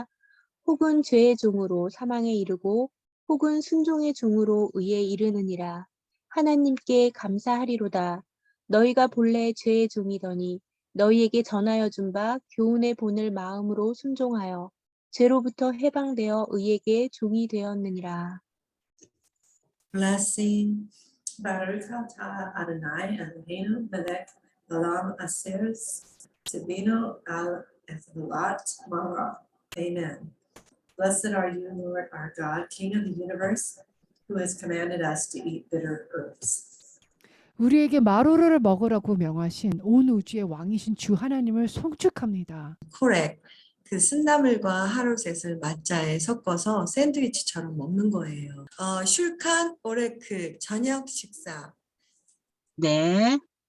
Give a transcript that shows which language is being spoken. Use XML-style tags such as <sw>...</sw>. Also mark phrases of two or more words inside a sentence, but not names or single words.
<ko>혹은 죄의 종으로 사망에 이르고 혹은 순종의 종으로 의에 이르느니라. 하나님께 감사하리로다. 너희가 본래 죄의 종이더니 너희에게 전하여 준 바 교훈의 본을 마음으로 순종하여 죄로부터 해방되어 의에게 종이 되었느니라. Blessing.</ko> <he>ברוך אתה אדוני אלוהינו מלך העולם אשר צוונו על אכילת מרור. Amen.</he> <en>Blessed are you, Lord, our God, King of the universe, who has commanded us to eat bitter herbs.</en> <ko>우리에게 마루를 먹으라고 명하신 온 우주의 왕이신 주 하나님을 송축합니다. Correct. 그 쓴나물과 하루셋을 맞자에 섞어서 샌드위치처럼 먹는 거예요.</ko> <he>שולחן עורך</he> <ko>저녁 식사. 네.</ko>